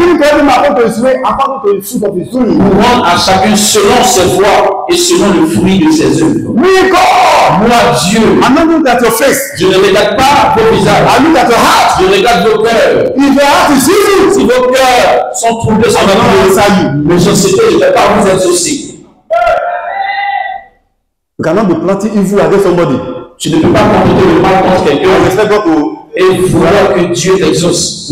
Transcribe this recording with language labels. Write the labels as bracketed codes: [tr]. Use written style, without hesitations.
[en] give it to every man according to his way, according to the fruit of his doing. [fr] pour rendre à chacun selon ses voies et selon le fruit de ses œuvres. [en] Me, God, [fr] Moi, Dieu, [en] I'm not looking at your face. [fr] je ne regarde pas vos visages, [en] I look at your heart. [fr] je regarde vos cœurs. [en] If your heart is evil, [fr] Si vos cœurs sont troublés sur [en] I will not [fr] la [en] answer you. [fr] mais je sais que je ne vais pas vous exaucer. [en] You cannot be planting evil against somebody. [fr] Tu ne peux pas compter le mal contre [en] I [fr] quelqu'un [en] expect God to. [fr] et vouloir que Dieu t'exauce.